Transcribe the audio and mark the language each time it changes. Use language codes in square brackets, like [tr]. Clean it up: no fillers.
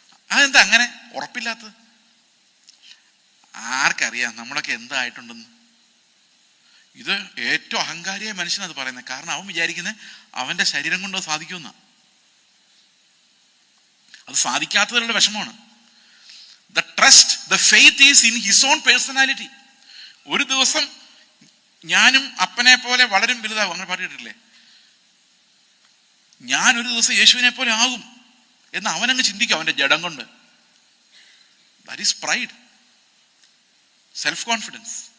[ml] അതെന്താ അങ്ങനെ ഉറപ്പില്ലാത്തത്? ആർക്കറിയാം നമ്മളൊക്കെ എന്തായിട്ടുണ്ടെന്ന്? ഇത് ഏറ്റവും അഹങ്കാരിയായ മനുഷ്യനത് പറയുന്നത്. കാരണം അവൻ വിചാരിക്കുന്നത് അവന്റെ ശരീരം കൊണ്ട് സാധിക്കുമെന്ന. അത് സാധിക്കാത്തതിലുള്ള വിഷമമാണ്. [en] The trust, the faith is in his own personality. [ml] ഒരു ദിവസം ഞാനും അപ്പനെ പോലെ വളരും വലുതാവും, അങ്ങനെ പാടിയിട്ടില്ലേ? ഞാൻ ഒരു ദിവസം യേശുവിനെ പോലെ ആകും എന്ന് അവനങ്ങ് ചിന്തിക്കും അവന്റെ ജഡം കൊണ്ട്. [en] That is pride, self confidence.